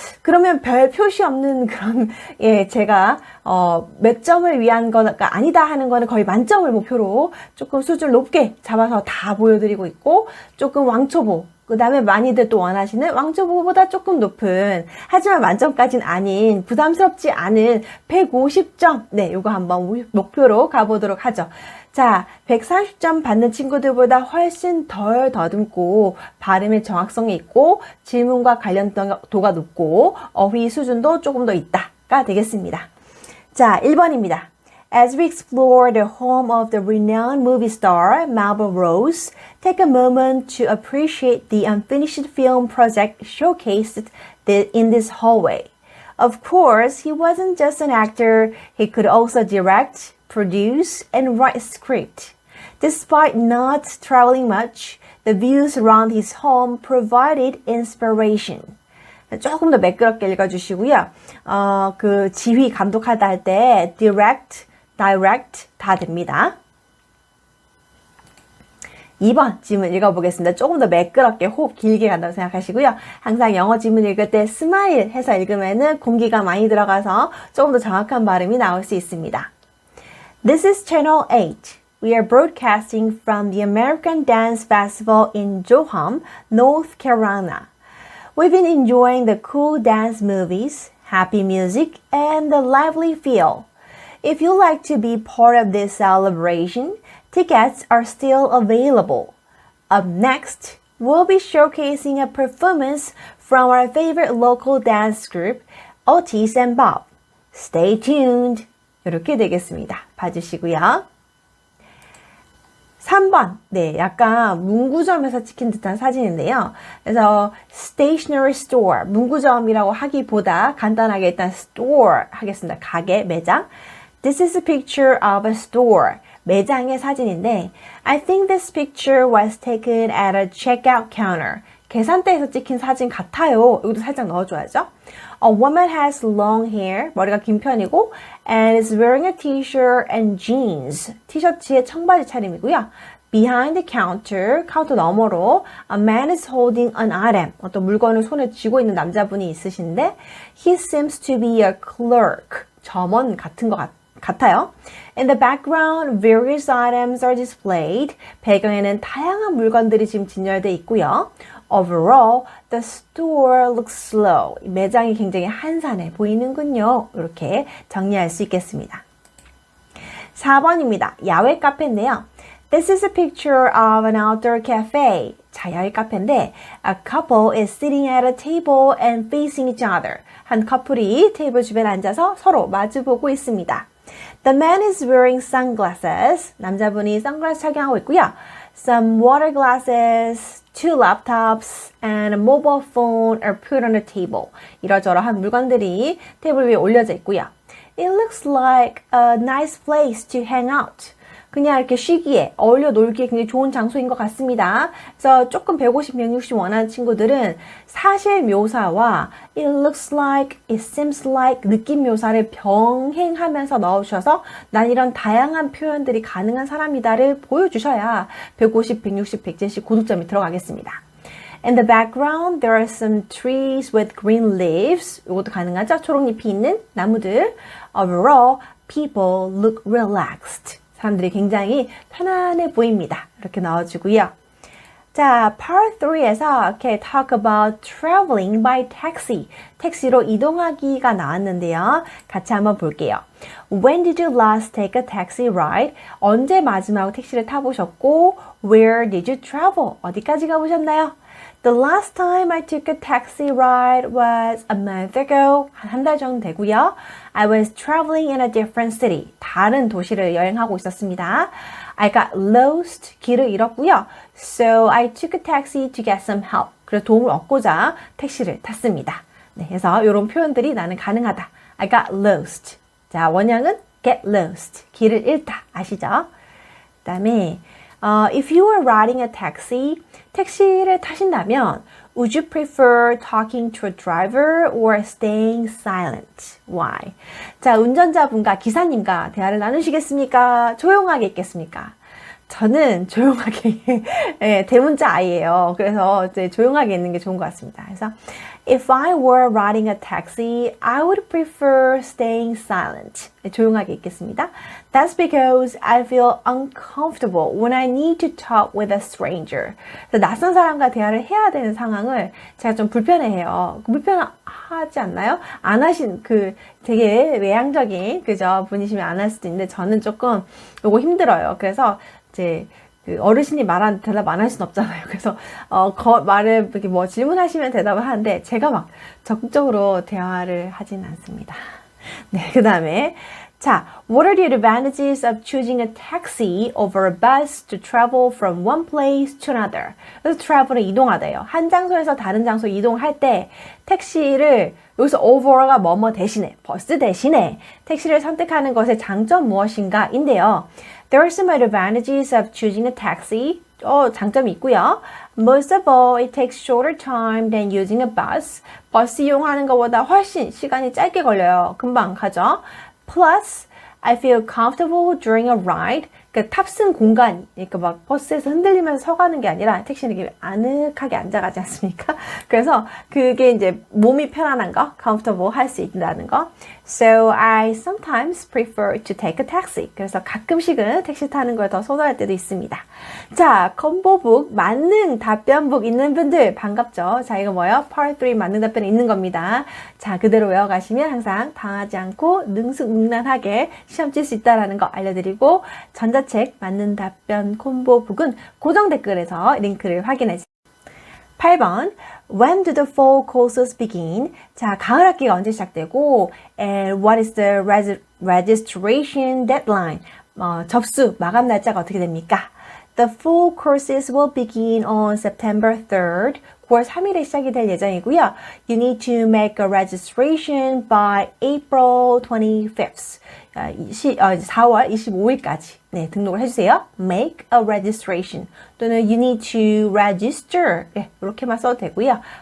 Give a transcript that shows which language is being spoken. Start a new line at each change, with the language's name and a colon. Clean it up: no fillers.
Korean: 그러면 별 표시 없는 그런 제가 몇 점을 위한 거가 아니다 하는 거는 거의 만점을 목표로 조금 수준을 높게 잡아서 다 보여드리고 있고, 조금 왕초보, 그 다음에 많이들 또 원하시는 왕초보보다 조금 높은, 하지만 만점까지는 아닌 부담스럽지 않은 150점, 네, 요거 한번 목표로 가보도록 하죠. 자, 130점 받는 친구들보다 훨씬 덜 더듬고 발음의 정확성이 있고 질문과 관련도가 높고 어휘 수준도 조금 더 있다가 되겠습니다. 자, 1번입니다.
English: As we explore the home of the renowned movie star Marble Rose, take a moment to appreciate the unfinished film project showcased in this hallway. Of course, he wasn't just an actor, he could also direct, produce, and write a script. Despite not traveling much, the views around his home provided inspiration.
Korean: 조금 더 매끄럽게 읽어주시고요. 그 지휘 감독하다 할 때 direct 다 됩니다. 2번 질문 읽어보겠습니다. 조금 더 매끄럽게 호흡 길게 간다고 생각하시고요. 항상 영어 질문 읽을 때 스마일 해서 읽으면은 공기가 많이 들어가서 조금 더 정확한 발음이 나올 수 있습니다.
English: This is Channel 8. We are broadcasting from the American Dance Festival in Johan, North Carolina. We've been enjoying the cool dance movies, happy music, and the lively feel. If you'd like to be part of this celebration, tickets are still available. Up next, we'll be showcasing a performance from our favorite local dance group, Otis and Bob. Stay tuned.
Korean: 이렇게 되겠습니다. 봐주시고요. 3번, 네, 약간 문구점에서 찍힌 듯한 사진인데요. 그래서 stationery store, 문구점이라고 하기보다 간단하게 일단 store 하겠습니다. 가게, 매장.
English: This is a picture of a store.
Korean: 매장의 사진인데,
English: I think this picture was taken at a checkout counter.
Korean: 계산대에서 찍힌 사진 같아요. 여기도 살짝 넣어줘야죠.
English: A woman has long hair,
Korean: 머리가 긴 편이고,
English: and is wearing a t-shirt and jeans.
Korean: 티셔츠에 청바지 차림이고요.
English: Behind the counter,
Korean: 카운터 너머로
English: a man is holding an item.
Korean: 어떤 물건을 손에 쥐고 있는 남자분이 있으신데,
English: he seems to be a clerk.
Korean: 점원 같은 것 같아요.
English: In the background, various items are displayed.
Korean: 배경에는 다양한 물건들이 지금 진열되어 있고요.
English: Overall, the store looks slow.
Korean: 매장이 굉장히 한산해 보이는군요. 이렇게 정리할 수 있겠습니다. 4번입니다. 야외 카페인데요.
English: This is a picture of an outdoor cafe.
Korean: 자, 야외 카페인데
English: a couple is sitting at a table and facing each other.
Korean: 한 커플이 테이블 주변에 앉아서 서로 마주보고 있습니다.
English: The man is wearing sunglasses.
Korean: 남자분이 선글라스 착용하고 있고요.
English: Some water glasses, 2 laptops, and a mobile phone are put on the table.
Korean: 이러저러한 물건들이 테이블 위에 올려져 있고요.
English: It looks like a nice place to hang out.
Korean: 그냥 이렇게 쉬기에, 어울려 놀기에 굉장히 좋은 장소인 것 같습니다. 그래서 조금 150, 160 원하는 친구들은 사실 묘사와
English: it looks like, it seems like
Korean: 느낌 묘사를 병행하면서 넣어주셔서 난 이런 다양한 표현들이 가능한 사람이다를 보여주셔야 150, 160, 170 고득점이 들어가겠습니다.
English: In the background, there are some trees with green leaves.
Korean: 이것도 가능하죠? 초록잎이 있는 나무들.
English: Overall, people look relaxed.
Korean: 사람들이 굉장히 편안해 보입니다. 이렇게 넣어주고요.
English: 자, part 3에서
Korean: 이렇게
English: talk about traveling by taxi.
Korean: 택시로 이동하기가 나왔는데요. 같이 한번 볼게요.
English: When did you last take a taxi ride?
Korean: 언제 마지막으로 택시를 타보셨고,
English: where did you travel?
Korean: 어디까지 가보셨나요?
English: The last time I took a taxi ride was a month ago.
Korean: 한 달 정도 되고요.
English: I was traveling in a different city.
Korean: 다른 도시를 여행하고 있었습니다.
English: I got lost.
Korean: 길을 잃었고요.
English: So I took a taxi to get some help.
Korean: 그래서 도움을 얻고자 택시를 탔습니다. 네, 그래서 이런 표현들이 나는 가능하다.
English: I got lost.
Korean: 자, 원형은 get lost. 길을 잃다. 아시죠? 그 다음에
English: If you were riding a taxi,
Korean: 택시를 타신다면
English: would you prefer talking to a driver or staying silent? Why?
Korean: 자, 운전자분과 기사님과 대화를 나누시겠습니까? 조용하게 있겠습니까? 저는 조용하게 예, 대문자 아이예요. 그래서 이제 조용하게 있는 게 좋은 것 같습니다. 그래서
English: If I were riding a taxi, I would prefer staying silent.
Korean: 조용하게 있겠습니다.
English: That's because I feel uncomfortable when I need to talk with a stranger.
Korean: 낯선 사람과 대화를 해야 되는 상황을 제가 좀 불편해해요. 불편하지 않나요? 안 하신 되게 외향적인 그죠 분이시면 안 할 수도 있는데 저는 조금 요거 힘들어요. 그래서 이제 어르신이 말하는 대답 안 할 수는 없잖아요. 그래서 말을 이렇게 뭐 질문하시면 대답을 하는데 제가 막 적극적으로 대화를 하진 않습니다. 네, 그 다음에 자,
English: what are the advantages of choosing a taxi over a bus to travel from one place to another?
Korean: 그래서 travel은 이동하다예요. 한 장소에서 다른 장소 이동할 때 택시를 여기서 over가 뭐뭐 대신에 버스 대신에 택시를 선택하는 것의 장점 무엇인가 인데요.
English: There are some advantages of choosing a taxi.
Korean: 장점이 있고요.
English: Most of all, it takes shorter time than using a bus.
Korean: 버스 이용하는 것보다 훨씬 시간이 짧게 걸려요. 금방 가죠.
English: Plus, I feel comfortable during a ride.
Korean: 그러니까 탑승 공간, 그러니까 막 버스에서 흔들리면서 서가는 게 아니라 택시는 이렇게 아늑하게 앉아가지 않습니까? 그래서 그게 이제 몸이 편안한 거, comfortable 할 수 있다는 거.
English: So I sometimes prefer to take a taxi.
Korean: 그래서 가끔씩은 택시 타는 걸 더 선호할 때도 있습니다. 자, 콤보북 만능 답변북 있는 분들 반갑죠? 자, 이거 뭐예요? Part 3 만능 답변이 있는 겁니다. 자, 그대로 외워가시면 항상 당하지 않고 능수능란하게 시험 칠 수 있다는 거 알려드리고 전자책 맞는 답변 콤보북은 고정 댓글에서 링크를 확인해주세요.
English: 8번 When do the fall courses begin?
Korean: 자, 가을 학기가 언제 시작되고
English: And what is the registration deadline?
Korean: 접수 마감 날짜가 어떻게 됩니까?
English: The fall courses will begin on September 3rd.
Korean: 9월 3일에 시작이 될 예정이고요.
English: You need to make a registration by April 25th.
Korean: 4월 25일까지 네, 등록을 해주세요.
English: Make a registration
Korean: 또는
English: you need to register
Korean: 네, 이렇게만 써도 되고요.